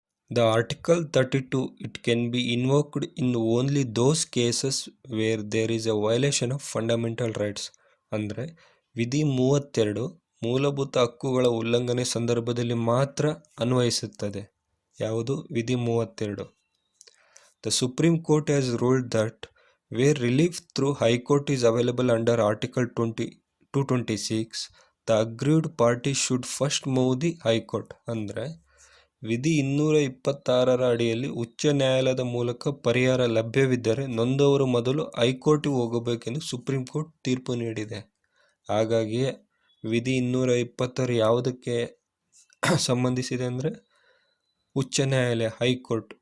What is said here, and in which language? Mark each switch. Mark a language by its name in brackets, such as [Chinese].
[English] The article 32 it can be invoked in only those cases where there is a violation of fundamental rights. [Kannada] ಅಂದರೆ ವಿಧಿ 32 ಮೂಲಭೂತ ಹಕ್ಕುಗಳ ಉಲ್ಲಂಘನೆ ಸಂದರ್ಭದಲ್ಲಿ ಮಾತ್ರ ಅನ್ವಯಿಸುತ್ತದೆ. ಯಾವುದು? ವಿಧಿ 32. [English] The supreme court has ruled that where relief through High Court is available under Article 226, the aggrieved party should first move the High Court. [Kannada] ಅಂದರೆ ವಿಧಿ 226 ಅಡಿಯಲ್ಲಿ ಉಚ್ಚ ನ್ಯಾಯಾಲಯದ ಮೂಲಕ ಪರಿಹಾರ ಲಭ್ಯವಿದ್ದರೆ ನೊಂದವರು ಮೊದಲು ಹೈಕೋರ್ಟಿಗೆ ಹೋಗಬೇಕೆಂದು ಸುಪ್ರೀಂ ಕೋರ್ಟ್ ತೀರ್ಪು ನೀಡಿದೆ. ಹಾಗಾಗಿಯೇ ವಿಧಿ 226 ಯಾವುದಕ್ಕೆ ಸಂಬಂಧಿಸಿದೆ ಅಂದರೆ ಉಚ್ಚ ನ್ಯಾಯಾಲಯ, ಹೈಕೋರ್ಟ್.